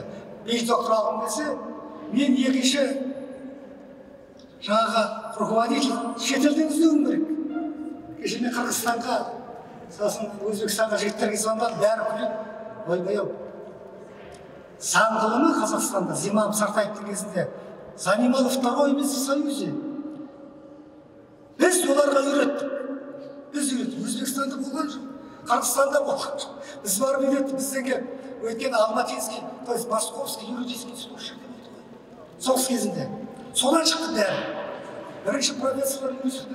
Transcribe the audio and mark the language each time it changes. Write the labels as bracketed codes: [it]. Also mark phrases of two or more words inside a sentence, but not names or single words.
[kk] Бес доктор алғым келсе, мен екінші жаңағы руководитель шетелден іздеуім керек. Кеше мен Қырғызстанға, сосын Өзбекстанға жігіттерге звондадым, бәрі күледі. Ойбай-ау. Заң ғылымы Қазақстанда Зимам Сартаевтың кезінде [ru] занимало второе место в Союзе. [kk] Біз оларға үйреттік. Біз үйреттік. Өзбекстанда болған жоқ. Қырғызстанда болған жоқ. Біз барып үйреттік. Бізден келіп, өйткені [ru] Алматинский, то есть Московский юридический институт [kk] жерде болды ғой. Соғыс кезінде. Содан шықты бәрі. Бірінші профессорлар университеті.